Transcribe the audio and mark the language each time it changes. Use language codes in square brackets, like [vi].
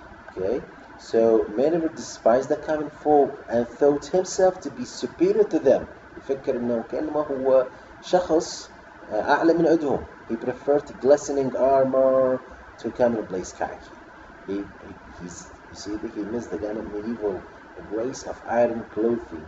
[en] Okay, so Miniver despised the common folk and thought himself to be superior to them. [ar] يفكر إنه كأنما هو شخص أعلى من عندهم. [en] He preferred glistening armor to commonplace khaki. You see that he missed the kind of medieval race of iron clothing.